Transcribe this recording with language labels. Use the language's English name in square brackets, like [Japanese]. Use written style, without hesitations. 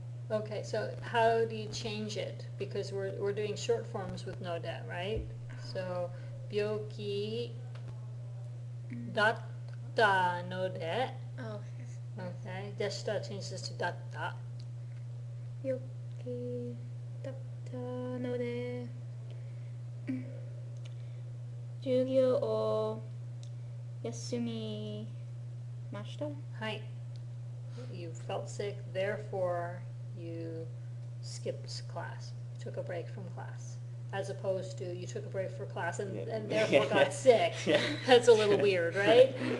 [English] Okay, so how do you change it? Because we're doing short forms with no de, right? [Japanese] So 病気だったので [English] Oh, Okay, でした changes to だった。 [Japanese] 病気だったので授業を休みました。はい。 [English] You felt sick, therefore you skipped class, took a break from class. As opposed to you took a break for class and therefore got sick. Yeah. That's a little weird, right?